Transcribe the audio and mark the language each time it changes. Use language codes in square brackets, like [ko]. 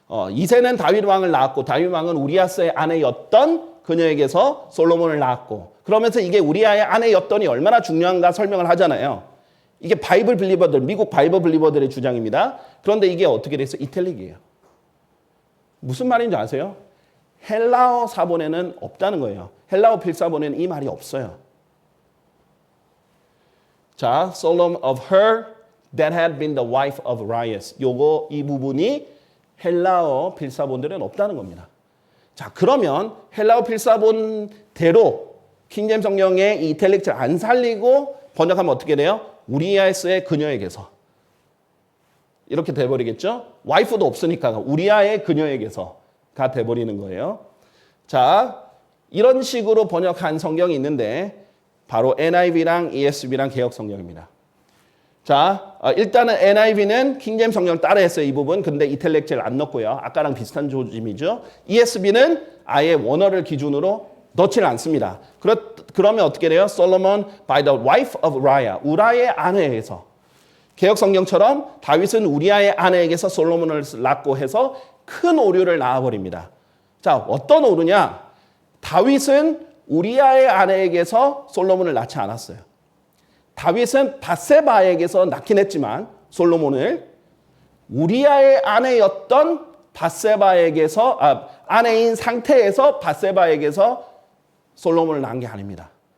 [ko] 이새는 다윗 왕을 낳았고 다윗 왕은 우리아스의 아내였던 그녀에게서 솔로몬을 낳았고 그러면서 이게 우리아의 아내였더니 얼마나 중요한가 설명을 하잖아요. 이게 바이블 빌리버들, 미국 바이블 빌리버들의 주장입니다. 그런데 이게 어떻게 돼서 이탈릭이에요. 무슨 말인지 아세요? 헬라어 사본에는 없다는 거예요. 헬라어 필사본에는 이 말이 없어요. [en] 자, Solomon of her that had been the wife of Urias. [ko] 이 부분이 헬라어 필사본들은 없다는 겁니다. 자, 그러면 헬라어 필사본대로 킹제임스 성경의 이 이탈릭체를 안 살리고 번역하면 어떻게 돼요? 우리아스의 그녀에게서. 이렇게 돼버리겠죠? 와이프도 없으니까 우리아의 그녀에게서가 돼버리는 거예요. 자, 이런 식으로 번역한 성경이 있는데 바로 NIV랑 ESV랑 개역 성경입니다. 자, 일단은 NIV는 킹제임스 성경을 따라했어요. 이 부분. 근데 이탈릭체를 안 넣고요. 아까랑 비슷한 조짐이죠. ESV는 아예 원어를 기준으로 넣지를 않습니다. 그러면 어떻게 돼요? [en] Solomon by the wife of Uriah. [ko] 우라의 아내에서. 개역 성경처럼 다윗은 우리아의 아내에게서 솔로몬을 낳고 해서 큰 오류를 낳아버립니다. 자, 어떤 오류냐? 다윗은 우리아의 아내에게서 솔로몬을 낳지 않았어요. 다윗은 밧세바에게서 낳긴 했지만 솔로몬을 우리아의 아내였던 밧세바에게서 아내인 상태에서 밧세바에게서 솔로몬을 낳은 게 아닙니다.